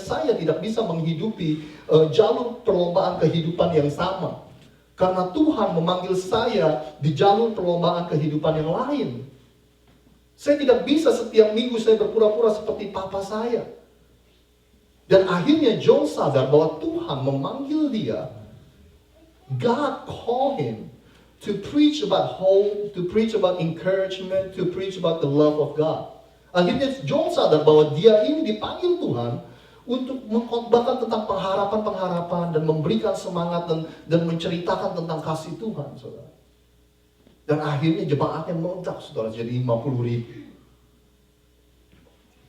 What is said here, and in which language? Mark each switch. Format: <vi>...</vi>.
<id>Saya tidak bisa menghidupi jalur perlombaan kehidupan yang sama. Karena Tuhan memanggil saya di jalur perlombaan kehidupan yang lain. Saya tidak bisa setiap minggu saya berpura-pura seperti papa saya. Dan akhirnya Joel sadar bahwa Tuhan memanggil dia.</id> <en>God called him to preach about hope, to preach about encouragement, to preach about the love of God.</en> <id>Akhirnya Joel sadar bahwa dia ini dipanggil Tuhan untuk mengkhotbahkan tentang pengharapan-pengharapan dan memberikan semangat dan menceritakan tentang kasih Tuhan, saudara. Dan akhirnya jemaatnya meledak, saudara, jadi 50,000.</id>